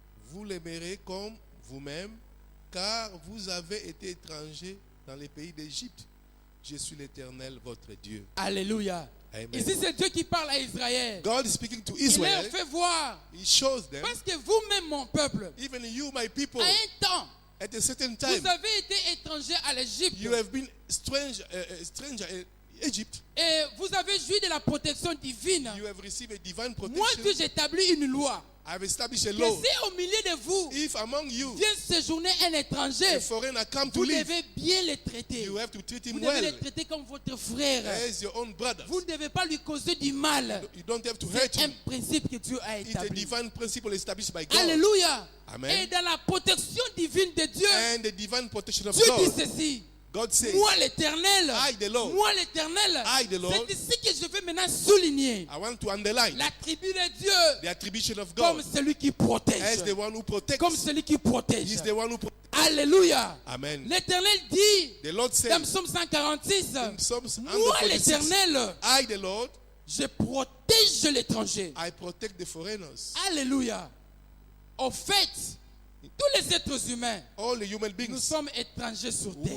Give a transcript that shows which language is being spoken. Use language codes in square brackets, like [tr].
[fr] Vous l'aimerez comme vous-même, car vous avez été étranger dans les pays d'Égypte. Je suis l'Éternel, votre Dieu. Alléluia. [en] Amen. [fr] Ici, c'est Dieu qui parle à Israël. [en] God is speaking to [fr] Il leur [en] Israel. [fr] fait voir. [en] He shows them, [fr] Parce que vous-même, mon peuple, [en] even you, my people, [fr] à un temps, [en] at a certain [fr] vous [en] time, [fr] avez été étranger à l'Égypte. [en] you have been stranger in Egypt. [fr] Et vous avez joui de la protection divine. [en] You have received a divine [fr] Moi, [en] protection. [fr] Dieu, j'établis une loi. [en] I have established a [fr] Que [en] law. [fr] si au milieu de vous [en] If among you [fr] vient séjourner un étranger, [en] a foreigner come to [fr] vous [en] live, [fr] devez bien le traiter. [en] you have to treat [fr] Vous [en] him [fr] devez [en] well [fr] le traiter comme votre frère. [en] as your own brother. [fr] Vous ne devez pas lui causer du mal. [en] You don't have to hurt [fr] C'est un [en] him. [fr] principe que Dieu a [en] It's a [fr] établi. [en] divine principle established by God. [fr] Alléluia. [en] Amen. [fr] Et dans la protection divine de Dieu, [en] And the divine protection of [fr] Dieu dit [en] God. [fr] ceci. [en] God says, [fr] Moi l'éternel, [en] I, the Lord. [fr] moi l'éternel, [en] I, the Lord. [fr] c'est ici que je vais maintenant souligner [en] I want to underline [fr] l'attribut de Dieu [en] the attribution of [fr] comme [en] God [fr] celui qui protège. [en] as the one who protects. [fr] Comme celui qui protège. [en] He's the one who protects. [fr] Alléluia. [en] Amen. [fr] L'éternel dit [en] The Lord [fr] dans [en] says [fr] Psaume 146, [en] in Psalms [fr] moi [en] 146, [fr] l'éternel, [en] I, the Lord, [fr] je protège l'étranger. [en] I protect the foreigners. [fr] Alléluia. Au fait, tous les êtres humains, [en] All the human [fr] nous [en] beings, [fr] sommes étrangers sur terre.